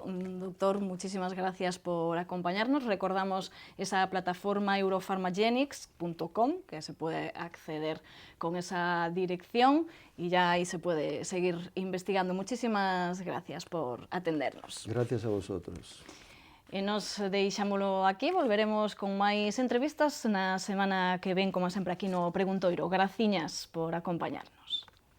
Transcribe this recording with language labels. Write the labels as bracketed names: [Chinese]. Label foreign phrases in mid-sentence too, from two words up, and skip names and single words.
[Spanish] Doctor, muchísimas gracias por acompañarnos. Recordamos esa plataforma europharmagenics.com, que se puede acceder con esa dirección, y ya ahí se puede seguir investigando. Muchísimas gracias por atendernos. Gracias a vosotros. [Galician] E nos deixámolo aquí, volveremos con máis entrevistas na semana que ven, como sempre, aquí no Preguntoiro. Graciñas por acompañarnos.